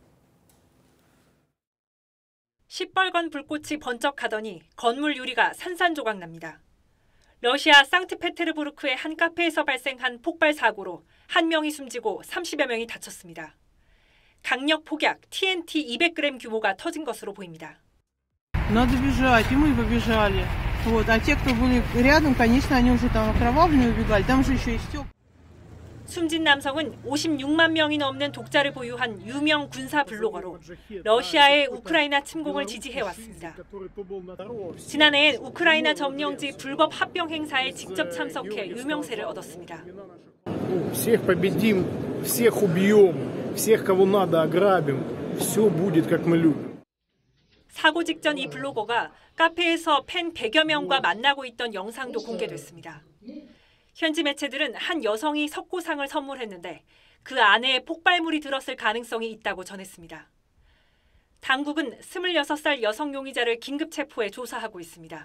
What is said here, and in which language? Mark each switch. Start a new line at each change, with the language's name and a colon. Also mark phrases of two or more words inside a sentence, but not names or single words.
Korean: 시뻘건 불꽃이 번쩍하더니 건물 유리가 산산조각 납니다. 러시아 상트페테르부르크의 한 카페에서 발생한 폭발 사고로 1명이 숨지고 30여 명이 다쳤습니다. 강력 폭약 TNT 200g 규모가 터진 것으로 보입니다.
Russian: Надо бежать, и мы побежали. Вот, а те, кто были рядом, конечно, они уже там окровавленные убегали. Там же еще и стёк.
Korean: 숨진 남성은 56만 명이 넘는 독자를 보유한 유명 군사 블로거로 러시아의 우크라이나 침공을 지지해왔습니다. 지난해엔 우크라이나 점령지 불법 합병 행사에 직접 참석해 유명세를 얻었습니다.
Russian: Всех победим, всех убьем, всех кого надо ограбим. Все будет как мы любим.
Korean: 사고 직전 이 블로거가 카페에서 팬 100여 명과 만나고 있던 영상도 공개됐습니다. 현지 매체들은 한 여성이 석고상을 선물했는데 그 안에 폭발물이 들었을 가능성이 있다고 전했습니다. 당국은 26살 여성 용의자를 긴급 체포해 조사하고 있습니다.